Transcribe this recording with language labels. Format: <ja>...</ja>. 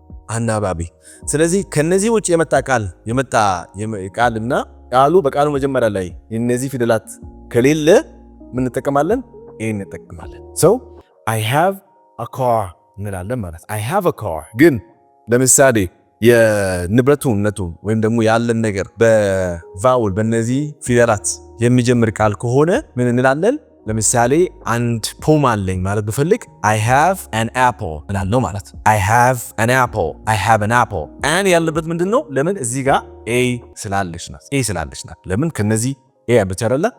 <am>አናባቢ። ስለዚህ ከነዚህ ውጭ የመጣ ቃልና ቃሉ በቃሉ መጀመሪያ ላይ እነዚህ ፊደላት ከሌለ ምን እንጠቀማለን? ኤን እንጠቀማለን።</am> <en>so I have a car</en> <am>እንላለን ማለት</am> <en>I have a car።</en> <am>ግን ለምሳሌ የንብረቱነቱ ወይም ደግሞ ያለን ነገር በቫውል በእነዚህ ፊደላት የሚጀምር ቃል ከሆነ ምን እንላለን? ለምሳሌ አንድ ፖም አለኝ ማለት ብፈልግ</am> <en>I have an apple</en> <am>እላለሁ ማለት</am> <en>I have an apple I have an apple and</en> <am>ያለበት ምንድነው? ለምን እዚህ ጋር a ስላለች ናት። ለምን ከነዚህ a ያለች አይደለ?</am>